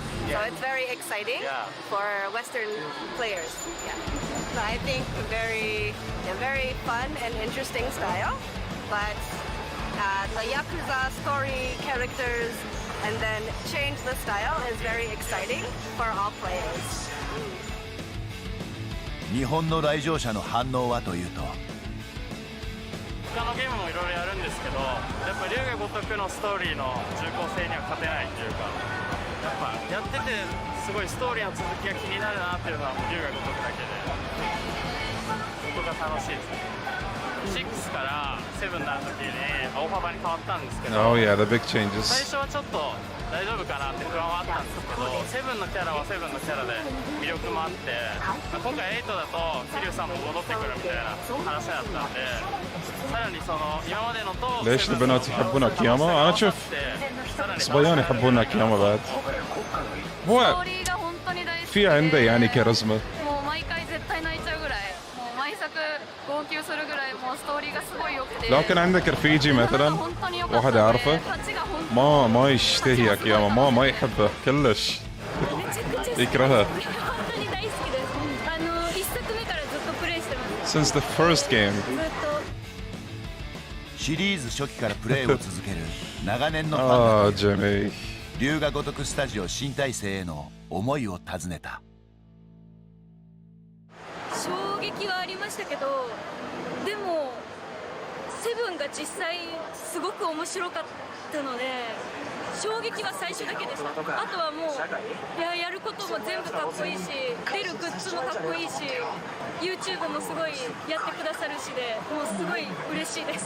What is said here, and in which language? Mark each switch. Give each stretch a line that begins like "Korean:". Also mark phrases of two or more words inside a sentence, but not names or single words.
English: So it's very exciting for Western players. Yeah. So I think very fun and interesting style, but the Yakuza story characters and then change the style is very exciting for all players.
Japanese: 日本の来場者の反応はというと、他のゲームもいろいろやるんですけど、やっぱ龍が如くのストーリーの重厚性には勝てないというか、やっぱやっててすごいストーリーの続きが気になるなっていうのは龍が如くだけで、そこが楽しいですね。6から7になるときに大幅に変わったんですけど、
English: Oh yeah, the big
Japanese: 最
English: changes.
Japanese: 初はちょっと大丈夫かなって不安はあったんですけど、7のキャラは7のキャラで魅力もあって、今回8だと桐生さんも戻ってくるみたいな話だったんで、さらにその今までのと
Arabic: ليش البنات يحبون أكياما؟ أنا أشوف صبيان يحبون أكياما بعد. هو في عنده يعني كاريزما.
Japanese: もう毎回絶対泣いちゃうぐらい、もう毎作号泣するぐらい、もうストーリーがすごい良くて。
Arabic: لكن عندك رفيجي مثلا واحد أعرفه ما يشتهي أكياما ما يحبه كلش يكرهه.
Japanese: 本当に大好きです。一作目からずっとプレイしてます。
English: Since the first game.
Japanese: シリーズ初期からプレイを続ける長年のファンだ。 Jimmy. 龍が如くスタジオ新体制への思いを尋ねた。衝撃はありましたけど、でもセブンが実際すごく面白かったので、衝撃は最初だけでした。あとはもうやることも全部かっこいいし、出るグッズもかっこいいし、 YouTube もすごいやってくださるしで、もうすごい嬉しいです。